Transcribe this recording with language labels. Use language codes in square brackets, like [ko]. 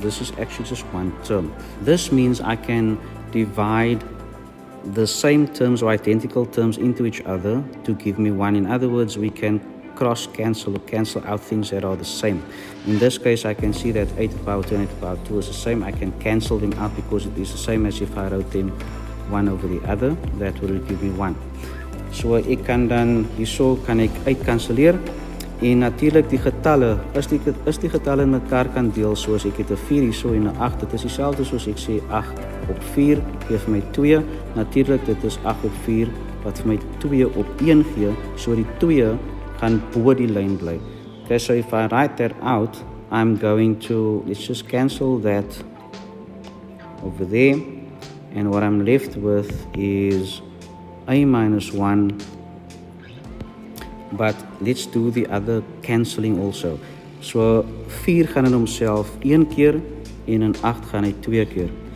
[en] This is actually just one term. This means I can divide the same terms or identical terms into each other to give me 1. In other words, we can cross-cancel or cancel out things that are the same. In this case, I can see that 8 to the power 2 and 8 to the power 2 is the same. I can cancel them out because it is the same as if I wrote them one over the other. That will give me 1. [af] So ek kan dan hierso kan ek uitkanselleer. En natuurlik die getalle, as die getalle in mekaar kan deel, soos ek het 'n 4 hierso en 'n 8, dit is dieselfde soos ek sê 8 op 4 gee vir my 2. Natuurlik dit is 8 op 4 wat vir my 2 op 1 gee, so die 2 gaan bo die lyn bly. [en] Okay, so if I write that out, I'm going to, let's just cancel that over there, and what I'm left with is a minus 1. But let's do the other cancelling also. [af] So 4 gaan in homself 1 keer en in 8 gaan hy 2 keer.